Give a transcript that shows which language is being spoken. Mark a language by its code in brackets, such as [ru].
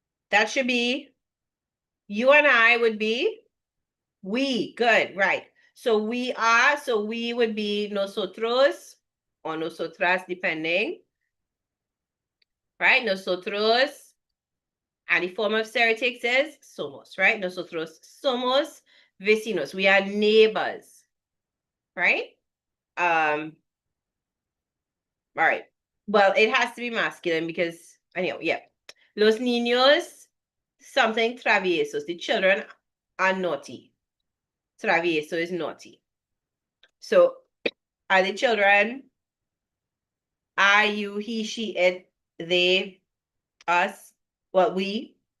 [en] That should be, you and I would be we. Good, right. So we are, so we would be [es] nosotros [en] or [es] nosotras, [en] depending. Right? [es] Nosotros. [en] And the form of ser takes is [es] somos, [en] right? [es] Nosotros somos vecinos. [en] We are neighbors. Right? All right. Well, it has to be masculine because anyhow, yeah. [es] Los niños, [en] something [es] traviesos. [en] The children are naughty. Travieso is naughty. So are the children I, you, he, she, it, they, us, well, we?